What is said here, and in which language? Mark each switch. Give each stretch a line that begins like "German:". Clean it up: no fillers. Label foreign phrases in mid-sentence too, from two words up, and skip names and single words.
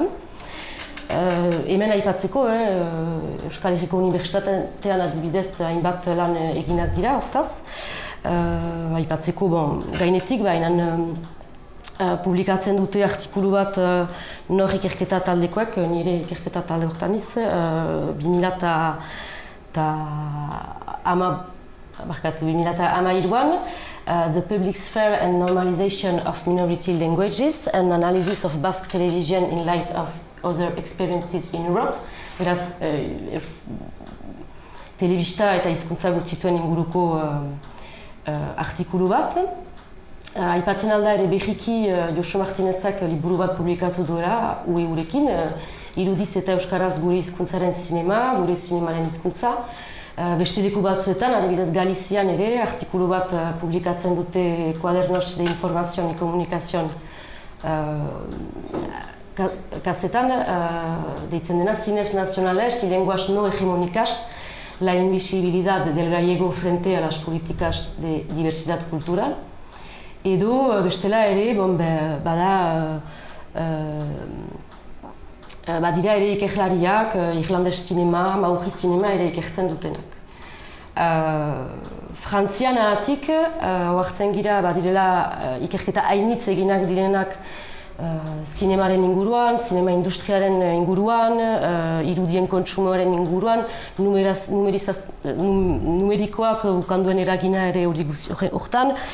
Basque: Hemen aipatzeko, Euskal Herriko Unibertsitatean adibidez hainbat lan eginak dira, hortaz. Aipatzeko gainetik, baina publikatzen dute artikulu bat nor ikerketa taldekoek, nire ikerketa talde hortan iz, 2013an, The Public Sphere and Normalization of Minority Languages, an Analysis of Basque Television in Light of Other Experiences in Europe. Beraz, telebista eta hizkuntza gutxituen inguruko artikulu bat. Aipatzen alda ere behiki Josu Martinezak liburu bat publikatu duela UE-urekin, irudiz eta euskaraz gure hizkuntzaren zinema, gure zinemaren hizkuntza. Beste leku batzuetan, adibidez Galizian ere, artikulu bat publikatzen dute Cuadernos de Información y Comunicación kazetan, deitzen dena Cines Nacionales y Lenguas No Hegemónicas, la invisibilidad del gallego frente a las políticas de diversidad cultural. Edo bestela ere, badira ere ikerlariak, irlandes zinema, mauri zinema ere ikertzen dutenak. Frantzian ahatik, oartzen gira badirela ikerketa hainitz eginak direnak zinemaren inguruan, zinema industriaren inguruan, irudien kontsumoaren inguruan, numerikoak ukanduen eragina ere hori hortan.